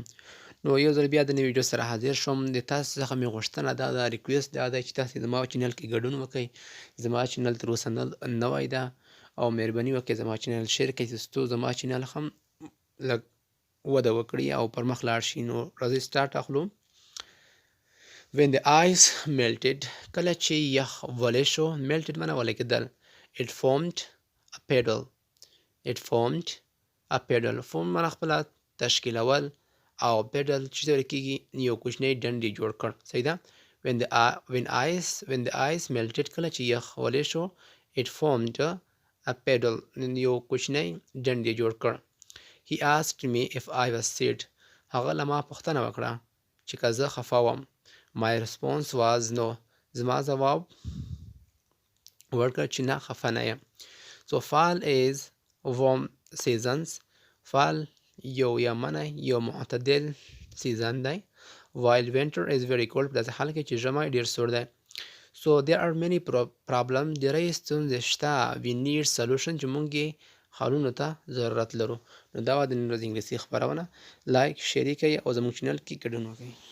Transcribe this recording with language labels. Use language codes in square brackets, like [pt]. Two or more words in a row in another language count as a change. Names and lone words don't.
[ps] نو یو ځل بیا د نوې ویډیو سره حاضر شوم. د تاسو څخه مې غوښتنه دا ده، ریکویسټ دا دی چې تاسو زما چینل کې ګډون وکړئ. زما چینل تر اوسه نوی ده، او مهرباني وکړئ زما چینل شیر کړئ ترڅو زما چینل هم لږ وده وکړي او پر مخ لاړ شي. نو راځئ سټارټ اخلو. [en] when the ice melted، [ps] کله چې یخ ولی شو، melted معنا ولی کېدل. [en] it formed a puddle، it formed a puddle، [ps] form معنا خپله تشکیلول، او puddle چې څه ویل کېږي یو کوچنی ډنډ یې جوړ کړ. صحیح ده. [en] when the ice melted، [ps] کله چې یخ ولی شو، [en] it formed a puddle، [ps] یو کوچنی ډنډ یې جوړ کړ. [en] he asked me if I was sad، [ps] هغه له ما پوښتنه وکړه چې که زه خفه وم. [en] my response was no، [ps] زما ځواب ورکړ چې نه، خفه نه یم. [en] so fall is warm seasons، [ps] fall یو یا منی یو معتدل سیزن دی، [en] while winter is very cold، [ps] په داسې حال کې چې ژمی ډیر سوړ دی. [en] so there are many problems، [ps] ډیری ستونزې شته. [en] we need solution، [ps] چې موږ یې حلونو ته ضرورت لرو. نو دا وه د نن ورځې انګلیسي خپرونه. لایک، شیر یې کړئ او زموږ چینل کې ګډون وکړئ.